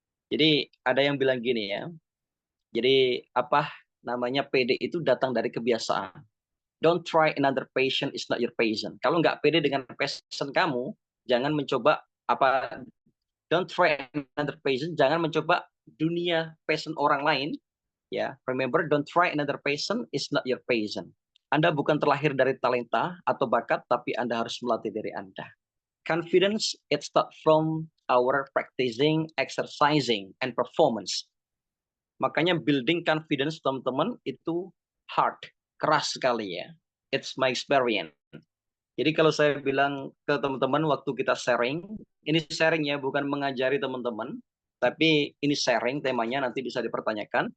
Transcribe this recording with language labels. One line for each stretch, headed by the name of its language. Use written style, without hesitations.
Indonesian: Jadi ada yang bilang gini ya. Jadi namanya pede itu datang dari kebiasaan.
English: Don't try another passion is not your passion.
Indonesian: Kalau nggak pede dengan passion kamu, jangan mencoba
English: don't try another passion,
Indonesian: jangan mencoba dunia passion orang lain.
English: Ya, remember, don't try another passion is not your passion.
Indonesian: Anda bukan terlahir dari talenta atau bakat, tapi Anda harus melatih diri Anda.
English: Confidence, it starts from our practicing, exercising, and performance.
Indonesian: Makanya
English: building confidence,
Indonesian: teman-teman, itu hard, keras sekali ya.
English: It's my experience.
Indonesian: Jadi kalau saya bilang ke teman-teman waktu kita sharing, ini sharing ya, bukan mengajari teman-teman, tapi ini sharing, temanya nanti bisa dipertanyakan.